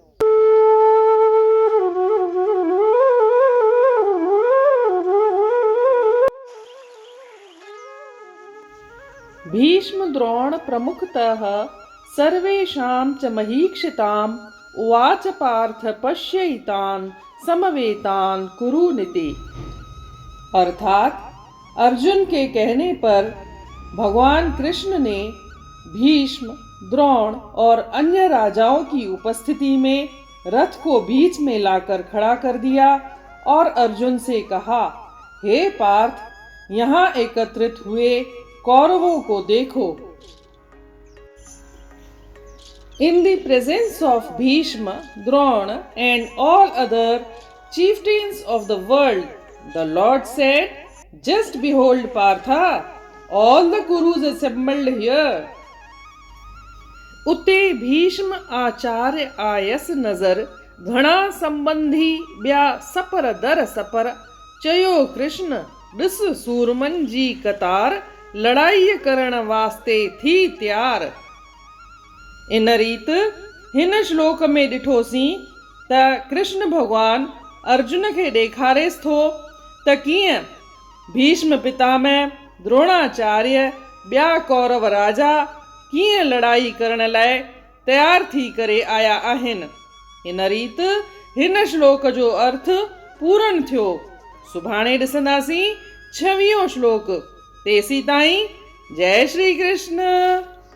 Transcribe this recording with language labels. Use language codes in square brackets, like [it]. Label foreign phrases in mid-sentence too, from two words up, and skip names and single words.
[sa] भीष्म द्रोण प्रमुखतः सर्वेषां च महीक्षिताम् उवाच पार्थ पश्यैतान् समवेतान् कुरु नीति। [hi] अर्थात अर्जुन के कहने पर भगवान कृष्ण ने भीष्म, द्रोण और अन्य राजाओं की उपस्थिति में रथ को बीच में लाकर खड़ा कर दिया और अर्जुन से कहा, हे पार्थ, यहाँ एकत्रित हुए कौरवों को देखो। [en] In the presence of Bhishma, Drona and all other chieftains of the world, the Lord said, just behold Partha, all the Kurus assembled here. [sd] उते भीष्म आचार्य आयस नजर घणा संबंधी ब्या सपर दर सपर चयो कृष्ण ॾिस सूरमन जी कतार लड़ाई करण वास्ते थी तैयार। इन रीत हिन श्लोक में ॾिठोसीं त कृष्ण भगवान अर्जुन खे ॾेखारेस थो त कीअं भीष्म पितामह, द्रोणाचार्य, ॿिया कौरव राजा कीअं लड़ाई करण लाइ तैयार थी करे आया आहिनि। इन रीत हिन श्लोक जो अर्थ पूर्ण थियो। सुभाणे ॾिसंदासीं 26 श्लोक। तेसी ताईं जय श्री कृष्ण।